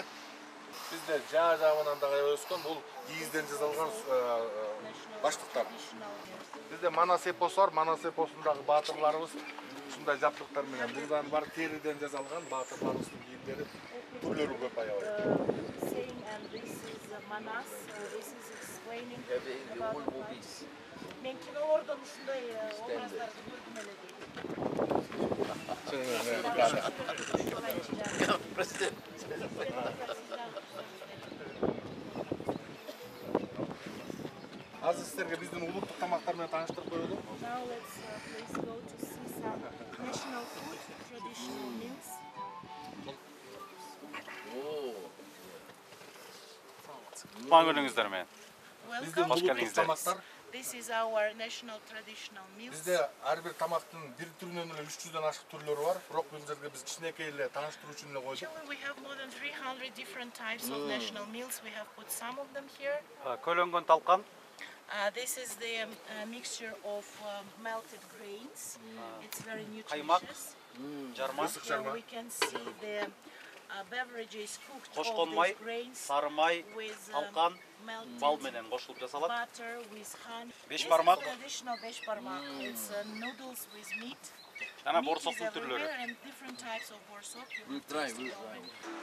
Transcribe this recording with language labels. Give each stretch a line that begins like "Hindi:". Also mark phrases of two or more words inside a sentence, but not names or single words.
Kyrgyz: Bizde жаа-жабынан дагы өскөн бул кийизден жасалган баштыктар. Bizde Манас эпосу бар, Манас эпосундагы баатырларыбыз ушундай жаптыктар менен мурдан бар териден жасалган баатырларыбыздын кийимдери түрлөрү көп аябай. Мен кинолордон ушундай образдарды көрдүм эле дейт. Азыр сиздерге биздин улуттук тамактар менен тааныштырып коелу.
English: Now let's please go to see some national food, traditional meals.
Kyrgyz: Күнүңүздөр менен. Биздин улуттук тамактар.
English: This is our national traditional meals.
Kyrgyz: Бизде ар бир тамактын бир түрүнөн эле 300дөн ашык түрлөрү бар. Бирок бул жерге биз кичинекей эле тааныштыруу үчүн эле койдук.
English: We have more than 300 different types of national meals. We have put some of them here.
Kyrgyz: Көлөнгөн талкан.
English: This is the mixture of melted grains. It's very
Kyrgyz: Каймак,
English: nutritious.
Kyrgyz: жарма,
English: Here we can see the beverages cooked
Kyrgyz: кошкон
English: of
Kyrgyz: май,
English: these grains
Kyrgyz: сары май,
English: with
Kyrgyz: талкан,
English: melted
Kyrgyz: бал менен кошулуп жасалат.
English: butter with honey.
Kyrgyz: Беш
English: This
Kyrgyz: бармак.
English: is traditional besh barmak. It's noodles with meat.
Kyrgyz: Жана
English: Meat is
Kyrgyz: борсоктун түрлөрү.
English: everywhere and different types of borsok. You will Try, taste it we'll already.